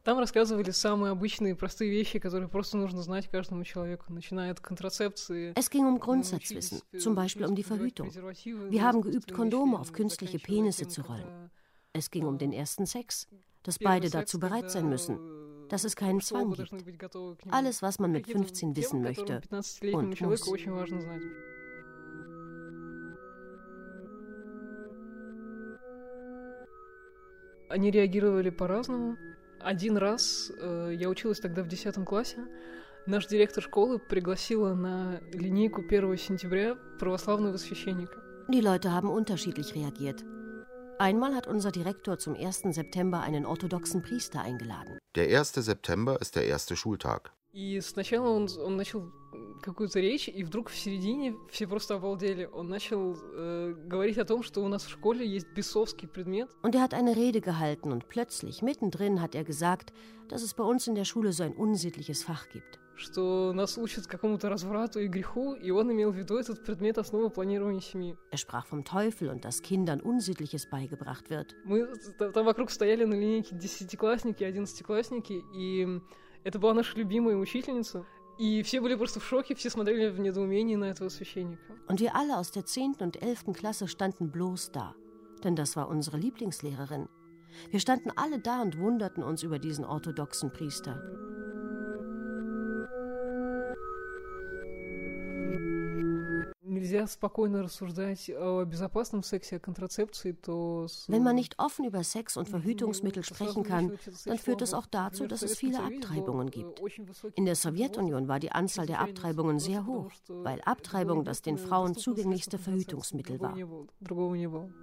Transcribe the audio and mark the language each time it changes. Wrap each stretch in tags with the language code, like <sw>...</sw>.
<ru>Там рассказывали самые обычные, простые вещи, которые просто нужно знать каждому человеку, начиная от контрацепции.</ru> <de>Es ging um Grundsatzwissen, zum Beispiel um die Verhütung. Wir haben geübt, Kondome auf künstliche Penisse zu rollen. Es ging um den ersten Sex, dass beide dazu bereit sein müssen, dass es keinen Zwang gibt. Alles, was man mit 15 wissen möchte und muss.</de> <ru>Они реагировали по-разному. Один раз, я училась тогда в 10 классе, наш директор школы пригласила на линейку 1 сентября православного священника.</ru> <de>Die Leute haben unterschiedlich reagiert. Einmal hat unser Direktor zum 1. September einen orthodoxen Priester eingeladen. Der 1. September ist der erste Schultag.</de> <ru>И сначала он начал какую-то речь, и вдруг в середине все просто обалдели. Он начал говорить о том, что у нас в школе есть бесовский предмет.</ru> <de>Und hat eine Rede gehalten und plötzlich mittendrin hat gesagt, dass es bei uns in der Schule so ein unsittliches Fach gibt.</de> <ru>Что нас учат какому-то разврату и греху, и он имел в виду этот предмет основы планирования семьи.</ru> <de>Sprach vom Teufel und dass Kindern Unsittliches beigebracht wird.</de> <ru>Мы там вокруг стояли на линейке десятиклассники, одиннадцатиклассники, и это была наша любимая учительница. И все были просто в шоке, все смотрели в недоумении на этого священника.</ru> <de>Und wir alle aus der 10. und 11. Klasse standen bloß da, denn das war unsere Lieblingslehrerin. Wir standen alle da und wunderten uns über diesen orthodoxen Priester.</de> <ru>Нельзя спокойно рассуждать о безопасном сексе, о контрацепции, то</ru> <de>Wenn man nicht offen über Sex und Verhütungsmittel sprechen kann, dann führt es auch dazu, dass es viele Abtreibungen gibt. In der Sowjetunion war die Anzahl der Abtreibungen sehr hoch, weil Abtreibung das den Frauen zugänglichste Verhütungsmittel war.</de>